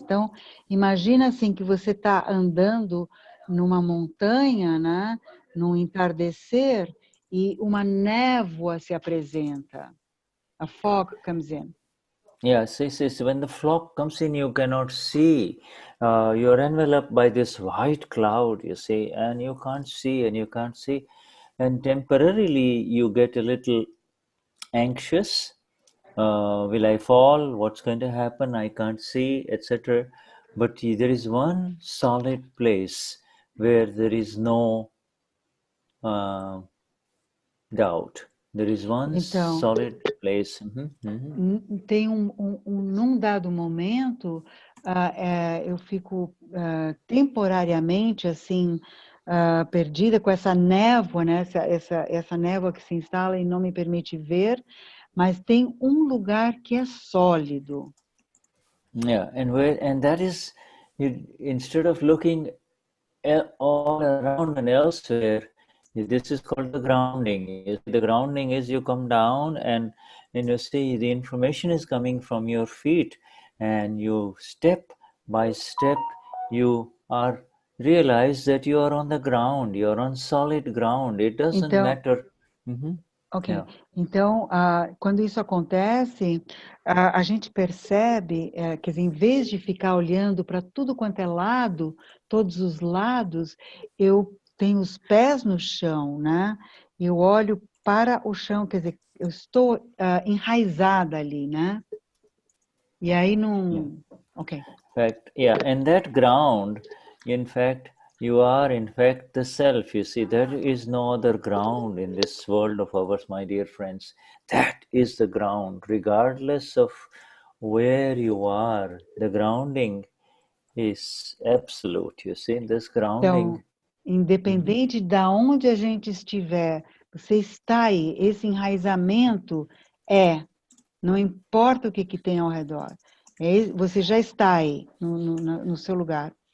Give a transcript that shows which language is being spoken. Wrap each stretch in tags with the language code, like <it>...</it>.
<pt>Então, imagina assim que você está andando numa montanha, né, num entardecer, e uma névoa se apresenta.</pt> <en>A fog comes in. Yeah, so when the fog comes in, you cannot see. You're enveloped by this white cloud, you see, and you can't see, and you can't see. And temporarily, you get a little anxious. Will I fall? What's going to happen? I can't see, etc. But there is one solid place where there is no doubt. There is one</en> <pt>Então,</pt> <en>solid place.</en> <pt>tem num dado momento, eu fico temporariamente assim perdida com essa névoa, né? Essa névoa que se instala e não me permite ver, mas tem um lugar que é sólido.</pt> <en>Yeah, and that is, instead of looking all around and elsewhere, this is called the grounding. The grounding is you come down and you see the information is coming from your feet, and you step by step you are realize that you are on the ground, you are on solid ground. It doesn't</en> <pt>Então,</pt> <en>matter. ok, Yeah.</en> <pt>então quando isso acontece, a gente percebe, quer dizer, em vez de ficar olhando para tudo quanto é lado, todos os lados, eu tenho os pés no chão, né? Eu olho para o chão, quer dizer, eu estou enraizada ali, né? E aí não... Yeah. Ok.</pt> <en>In fact, yeah, and that ground, in fact, you are in fact the self. You see, there is no other ground in this world of ours, my dear friends. That is the ground, regardless of where you are. The grounding is absolute. You see, this grounding.</en> <pt>Então, independente de onde a gente estiver, você está aí, esse enraizamento não importa o que tem ao redor, você já está aí, no seu lugar.</pt>